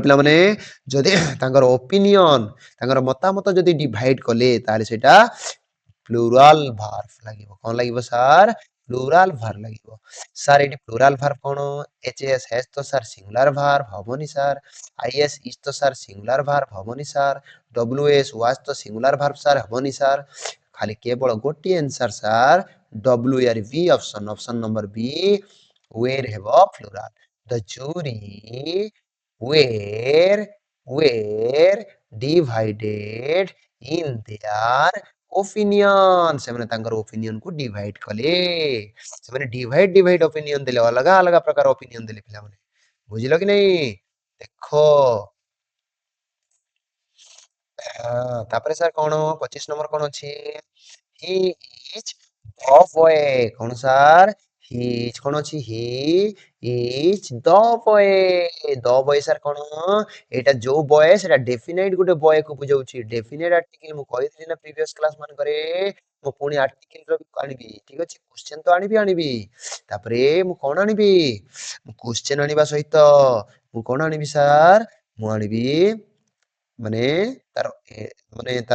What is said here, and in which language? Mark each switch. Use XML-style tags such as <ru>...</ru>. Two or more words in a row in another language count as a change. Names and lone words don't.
<or>ପିଲାମାନେ ଯଦି ତାଙ୍କର ଓପିନିଅନ ତାଙ୍କର ମତାମତ ଯଦି ଡିଭାଇଡ କଲେ ତାହେଲେ ସେଇଟା</or> <en>plural verb</en> <or>ଲାଗିବ କଣ ଲାଗିବ ସାର୍</or> <en>plural verb</en> <or>ଲାଗିବ ସାର୍ ଏଠି</or> <en>plural verb</en> <or>କଣ</or> <en>HS has</en> <or>ତ ସାର୍</or> <en>singular verb</en> <or>ହବନି ସାର୍</or> <en>IS is</en> <or>ତ ସାର୍</or> <en>singular verb</en> <or>ହବନି ସାର୍</or> <en>WS was</en> <or>ତ</or> <en>singular verb</en> <or>ସାର୍ ହବନି ସାର୍ ଖାଲି କେବଳ ଗୋଟିଏ ଆନ୍ସର ସାର୍</or> <en>W R B option number B</en> <or>where ହେବ</or> <en>plural the jury were divided in their opinion</en> <or>ସେମାନେ ତାଙ୍କର ଓପିନିଅନ କୁ ଡିଭାଇଡ କଲେ ସେମାନେ</or> <en>divide opinion</en> <or>ଦେଲେ ଅଲଗା ଅଲଗା ପ୍ରକାର ଓପିନିଅନ ଦେଲେ ପିଲାମାନେ ବୁଝିଲ କି ନାଇଁ ଦେଖ ତାପରେ ସାର୍ କଣ 25 ନମ୍ବର କଣ ଅଛି</or> <en>he is the boy</en> <or>କଣ ସାର୍ he is କଣ ଅଛି</or> <en>he is the boy</en> <or>ସାର୍ କଣ ଏଇଟା ଯୋଉ ବୟ ସେଟା ଡେଫିନାଇଟ ଗୋଟେ ବୟ କୁ ବୁଝାଉଛି</or> <en>definite article</en> <or>ମୁଁ କହିଥିଲି ନା</or> <en>previous class</en> <or>ମାନଙ୍କରେ ମୁଁ ପୁଣି ଆର୍ଟିକଲ ର ଆଣିବି ଠିକ ଅଛି କ୍ୱେଶ୍ଚନ ତ ଆଣିବି ତାପରେ ମୁଁ କଣ ଆଣିବି ମୁଁ କ୍ୱେଶ୍ଚନ ଆଣିବା ସହିତ ମୁଁ କଣ ଆଣିବି ସାର୍ ମୁଁ ଆଣିବି ମାନେ ତାର</or>